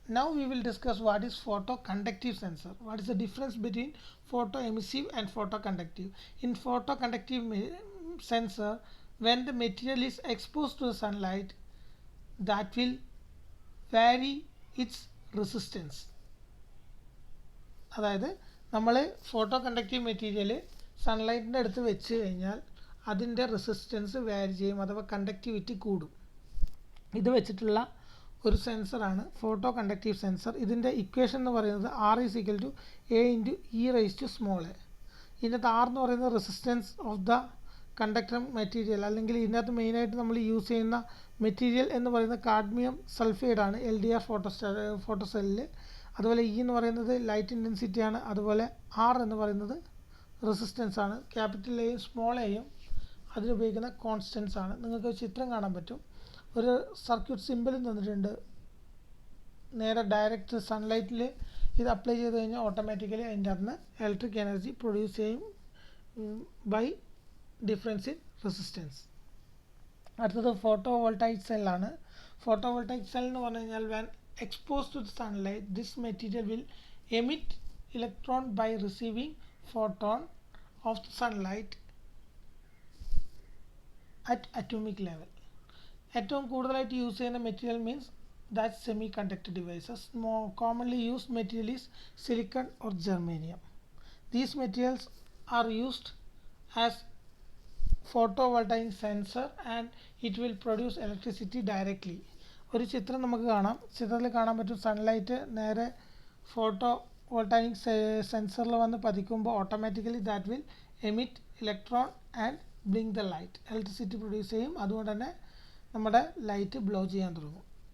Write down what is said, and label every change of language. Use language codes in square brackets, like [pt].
[en] Now we will discuss what is photoconductive sensor. What is the difference between photoemissive and photoconductive? In photoconductive sensor, when the material is exposed to the sunlight, that will vary its resistance. [ml] അതായത് നമ്മൾ photo conductive material സൺലൈറ്റിൻ്റെ അടുത്ത് വെച്ച് കഴിഞ്ഞാൽ അതിൻ്റെ resistance വാരി ചെയ്യും, അഥവാ conductivity കൂടും. ഇത് വെച്ചിട്ടുള്ള ഒരു സെൻസറാണ് ഫോട്ടോ കണ്ടക്റ്റീവ് സെൻസർ. ഇതിൻ്റെ ഇക്വേഷൻ എന്ന് പറയുന്നത് R = A × e⁻⁻. ഇതിനകത്ത് R എന്ന് പറയുന്നത് [en] resistance of the conductor material, [ml] അല്ലെങ്കിൽ ഇതിനകത്ത് മെയിനായിട്ട് നമ്മൾ യൂസ് ചെയ്യുന്ന മെറ്റീരിയൽ എന്ന് പറയുന്നത് കാഡ്മിയം സൾഫൈഡ് ആണ് LDR ഫോട്ടോസെല്ലിൽ. അതുപോലെ E എന്ന് പറയുന്നത് ലൈറ്റ് ഇൻറ്റൻസിറ്റി ആണ്. അതുപോലെ R എന്ന് പറയുന്നത് റെസിസ്റ്റൻസ് ആണ്. ക്യാപിറ്റൽ എയും സ്മോൾ എയും അതിനുപയോഗിക്കുന്ന കോൺസ്റ്റൻസ് ആണ്. നിങ്ങൾക്ക് ചിത്രം കാണാൻ പറ്റും. ഒരു സർക്യൂട്ട് സിമ്പിൾ തന്നിട്ടുണ്ട്. നേരെ ഡയറക്റ്റ് സൺലൈറ്റിൽ ഇത് അപ്ലൈ ചെയ്ത് കഴിഞ്ഞാൽ ഓട്ടോമാറ്റിക്കലി അതിൻ്റെ അകത്ത് ഇലക്ട്രിക് എനർജി പ്രൊഡ്യൂസ് ചെയ്യും [en] By difference in resistance. [ml] അടുത്തത് photo voltaic സെല്ലാണ്. Photo voltaic cell എന്ന് പറഞ്ഞു കഴിഞ്ഞാൽ [en] When exposed to the sunlight, this material will emit electron by receiving photon of the sunlight at atomic level. [ml] ഏറ്റവും കൂടുതലായിട്ട് use ചെയ്യുന്ന material [en] means that [ml] semi conductor devices. [en] commonly used material is silicon or germanium. These materials are used as photovoltaic sensor and it will produce electricity directly. [ml] ഒരു ചിത്രം നമുക്ക് കാണാം. ചിത്രത്തിൽ കാണാൻ പറ്റും സൺലൈറ്റ് നേരെ ഫോട്ടോ വോൾട്ടാനിക് സെൻസറിൽ വന്ന് പതിക്കുമ്പോൾ automatically [en] That will emit electron and blink the light. [ml] Electricity produce ചെയ്യും. അതുകൊണ്ട് തന്നെ നമ്മുടെ ലൈറ്റ് ബ്ലോ ചെയ്യാൻ തുടങ്ങും.